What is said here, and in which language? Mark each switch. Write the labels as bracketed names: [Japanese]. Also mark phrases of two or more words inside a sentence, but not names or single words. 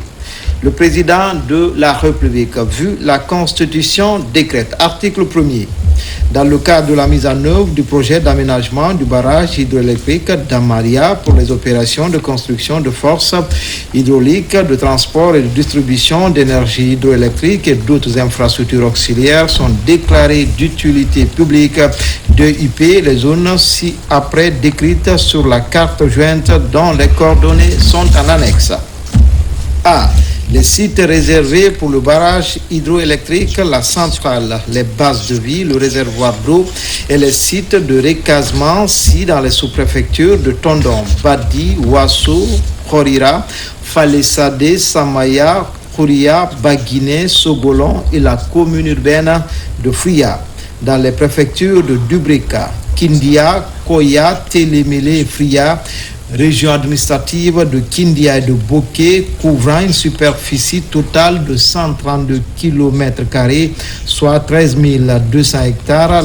[French] Le président de la République, vu la Constitution, décrète, article 1er, dans le cadre de la mise en œuvre du projet d'aménagement du barrage hydroélectrique d'Amaria pour les opérations de construction de forces hydrauliques, de transport et de distribution d'énergie hydroélectrique et d'autres infrastructures auxiliaires sont déclarées d'utilité publique d'EIP les zones ci-après décrites sur la carte jointe dont les coordonnées sont en annexe. A. Les sites réservés pour le barrage hydroélectrique, la centrale, les bases de vie, le réservoir d'eau et les sites de recasement dans les sous-préfectures de Tondon, Badi, Ouasso, Khorira, Falesade, Samaya, Kouria, Baguiné, Sogolon et la commune urbaine de Fouya. Dans les préfectures de Dubreka, Kindia, Koya, Télémélé et Fouya, région administrative de Kindia et de Boké, couvrant une superficie totale de 132 km², soit 13 200 hectares.